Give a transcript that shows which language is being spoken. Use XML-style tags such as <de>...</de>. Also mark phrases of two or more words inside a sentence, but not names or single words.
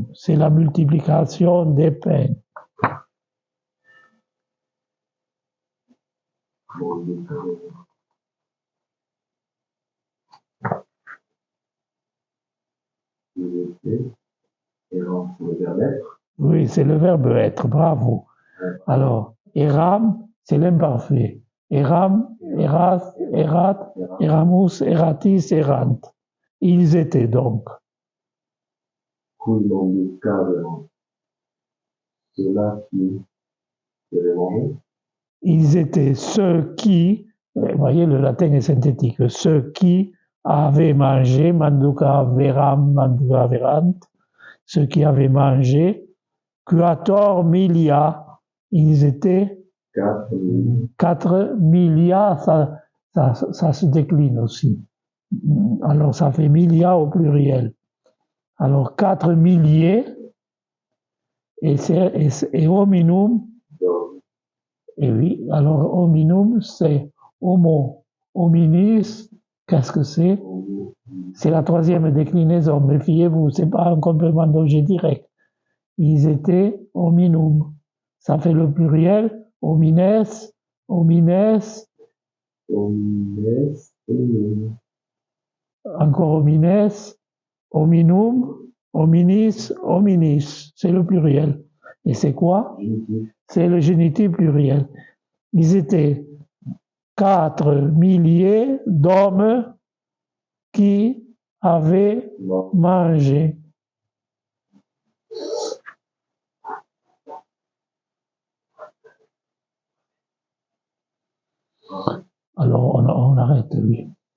<fr>C'est la multiplication des pains. Oui, c'est le verbe être, bravo. Alors, eram, c'est l'imparfait.</fr> <la>Eram, eras, erat, eramus, eratis, erant.</la> <fr>Ils étaient donc. Ils étaient ceux qui, vous voyez, le latin est synthétique, ceux qui avaient mangé,</fr> <la>manduca veram, manduca verant,</la> <fr>ceux qui avaient mangé,</fr> <la>quator milia,</la> <fr>ils étaient 4 milia, ça se décline aussi. Alors ça fait milia au pluriel. Alors 4 milliers, et hominum, et oui, alors hominum c'est</fr> <la>homo, hominis,</la> <fr>qu'est-ce que c'est? C'est la troisième déclinaison, méfiez-vous, c'est pas un complément d'objet direct. Ils étaient hominum. Ça fait le pluriel,</fr> <la>homines, homines, encore homines, hominum, hominis, hominis.</la> <fr>C'est le pluriel. Et c'est quoi? C'est le génitif pluriel. Ils étaient 4 milliers d'hommes qui avaient mangé. Alors on arrête, oui.</fr>